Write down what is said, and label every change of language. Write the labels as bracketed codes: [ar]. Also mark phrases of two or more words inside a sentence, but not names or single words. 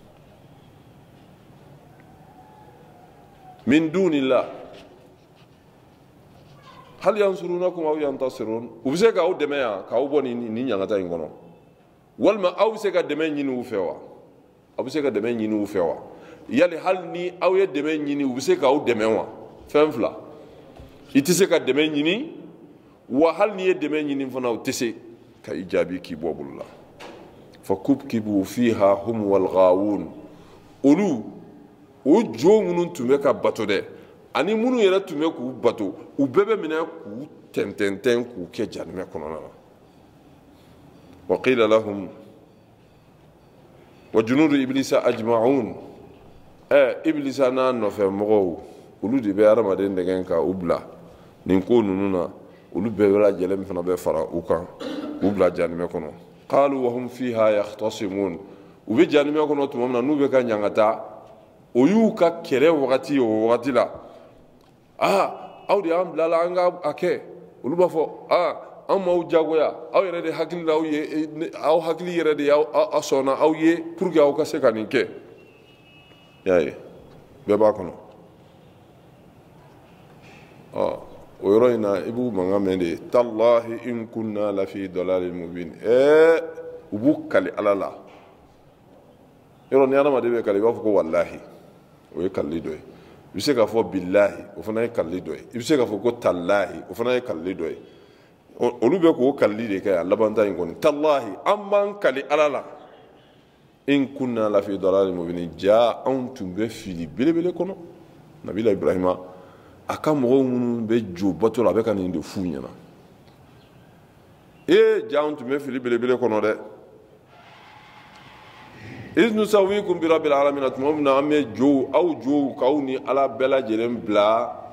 [ar] من دون الله هل ينصرونكم أو ينتصرون [bm] u bɛ se k'aw dɛmɛ yan k'aw bɔ nin ɲangata in kɔnɔ walima aw bɛ se ka dɛmɛ ɲini u fɛ wa aw bɛ se ka dɛmɛ ɲini u fɛ wa yali hali ni aw ye dɛmɛ ɲini u bɛ se k'aw dɛmɛ wa fɛn fila i tɛ se ka dɛmɛ ɲini wa hali n'i ye dɛmɛ ɲini fana u tɛ se ka i jaabi k'i bɔ bolo la [ar] فكبكبوا فيها هم والغاوون [bm] olu o jo minnu tun bɛ ka bato dɛ ani minnu yɛrɛ tun bɛ k'u bato u bɛɛ bɛ minɛ k'u tɛntɛntɛn k'u kɛ janimɛ kɔnɔna na [ar] وقيل لهم وجنود إبليس أجمعون [bm] iblisa n'a nɔfɛ mɔgɔw olu de bɛ adamaden dɛgɛ ka u bila nin ko ninnu na olu bɛɛ lajɛlen fana bɛ fara u kan k'u bila janimɛ kɔnɔ [ar] قالوا وهم فيها يختصمون [bm] u bɛ janimɛ kɔnɔ tuma min na n'u bɛ ka ɲangata o y'u ka kɛlɛ wagati o wagati la aw de y'an bilala an ka a kɛ olu b'a fɔ an m'aw jagoya aw yɛrɛ de hakili la aw hakili yɛrɛ de y'aw sɔnna aw ye [fr] pour que [bm] aw ka se ka nin kɛ y'a ye bɛɛ b'a kɔnɔ o yɔrɔ in na i b'u mankan mɛn de [ar] تالله إن كنا لفي ضلال مبين [bm] u b'u kali ala la yɔrɔ ni adamaden bɛ kali i b'a fɔ ko wallahi o ye kalili dɔ ye i bɛ se k'a fɔ billahi o fana ye kalili dɔ ye i bɛ se k'a fɔ ko tallahi o fana ye kalili dɔ ye olu bɛ k'o kalili de kɛ a labanta in kɔni tallahi an b'an kali ala la [ar] إن كنا لفي ضلال مبين [bm] ja anw tun bɛ fili belebele kɔnɔ nabila ibrahima a ka mɔgɔw minnu bɛ jo bato la a bɛ ka nin de f'u ɲɛna ja anw tun bɛ fili belebele kɔnɔ dɛ [ar] إذ نسويكم برب العالمين [bm] tuma min na an bɛ aw jow k'aw ni ala bɛɛ lajɛlen bila